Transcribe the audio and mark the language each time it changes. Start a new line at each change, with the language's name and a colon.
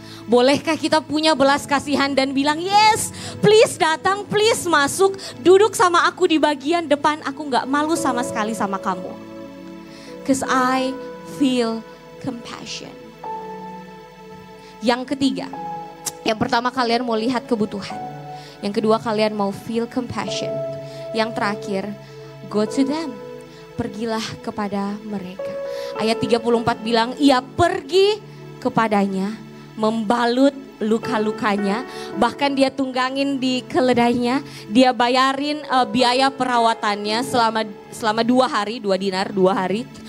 Indonesian: Bolehkah kita punya belas kasihan dan bilang,
English: yes, please
Indonesian: datang, please masuk, duduk sama aku di bagian depan, aku gak malu sama sekali sama kamu.
English: Cause I feel compassion.
Indonesian: Yang ketiga, yang pertama kalian mau lihat kebutuhan. Yang kedua kalian mau
English: feel compassion.
Indonesian: Yang terakhir,
English: go to them.
Indonesian: Pergilah kepada mereka. Ayat 34 bilang, ia pergi kepadanya, membalut luka-lukanya, bahkan dia tunggangin di keledainya, dia bayarin biaya perawatannya selama 2 hari, 2 dinar 2 hari.